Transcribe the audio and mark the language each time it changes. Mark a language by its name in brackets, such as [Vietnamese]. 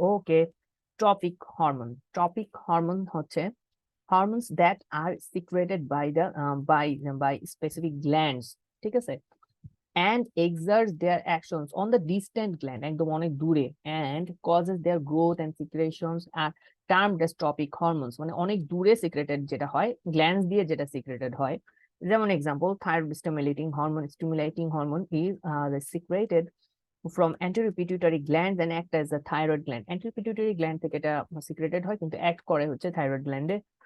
[English] Okay, tropic hormone. Tropic hormone হচ্ছে hormones that are secreted by the by specific glands, [Bangla] ঠিক আছে, [English] and exerts their actions on the distant gland, [Bangla] একদম অনেক দূরে, [English] and causes their growth and secretions are termed as tropic hormones, [Bangla] মানে অনেক দূরে secreted যেটা হয়, গ্ল্যান্ডস দিয়ে যেটা সিক্রেটেড হয়। [English] যেমন example, thyroid stimulating hormone is secreted from anterior pituitary glands and act as a thyroid gland. [Bangla] Anterior pituitary gland থেকে এটা সিক্রেটেড হয়, কিন্তু অ্যাক্ট করে হচ্ছে থাইরয়েড গ্ল্যান্ডে।